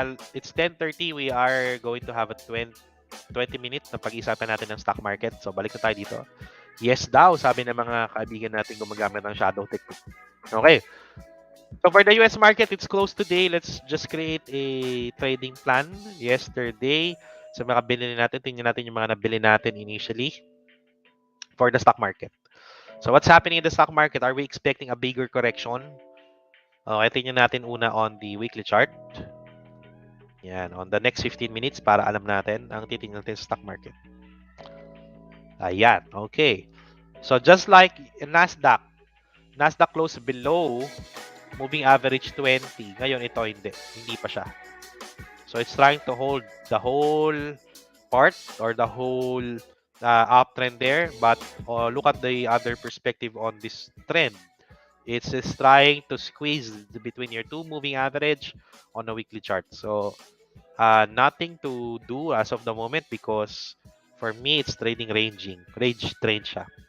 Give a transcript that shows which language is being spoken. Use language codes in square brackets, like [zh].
[en] It's 10:30. We are going to have a 20 minutes [tl] na pag-isapan natin ng [en] stock market. [tl] So, balik na tayo dito. Yes daw, sabi ng mga kaibigan natin gumagamit ng shadow technique. [en] Okay. So, for the US market, it's closed today. Let's just create a trading plan. Yesterday, [tl] sa mga binili natin, tingnan natin yung mga nabili natin initially [en] for the stock market. So, what's happening in the stock market? Are we expecting a bigger correction? Okay, [tl] tingnan natin una [en] on the weekly chart. [tl] Yan, on the next 15 minutes para alam natin ang titingnan natin sa stock market. [en] Ayan, okay. So just like in Nasdaq closed below moving average 20. [tl] Ngayon ito hindi pa siya. [en] So it's trying to hold the whole part or the whole uptrend there, but look at the other perspective on this trend. It's just trying to squeeze between your two moving average on a weekly chart. So nothing to do as of the moment because for me, it's [tl] trading range trade siya.